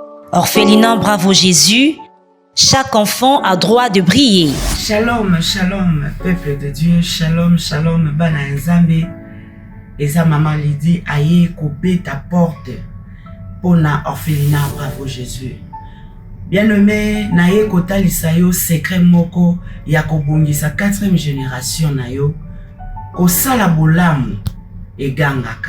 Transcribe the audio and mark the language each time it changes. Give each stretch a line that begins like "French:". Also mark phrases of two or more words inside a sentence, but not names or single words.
French: Orphelinat Bravo Jésus, chaque enfant a droit de briller.
Hebrew: Shalom, shalom,
French: peuple de Dieu,
Hebrew: shalom, shalom,
Lingala: bana nzambe. Eza maman Lydie aye kobe ta porte pona Orphelinat Bravo Jésus. Bien-aimé, naye kotalisa yo secret moko ya kobongisa 4e génération na yo kosala bolamu egangaka.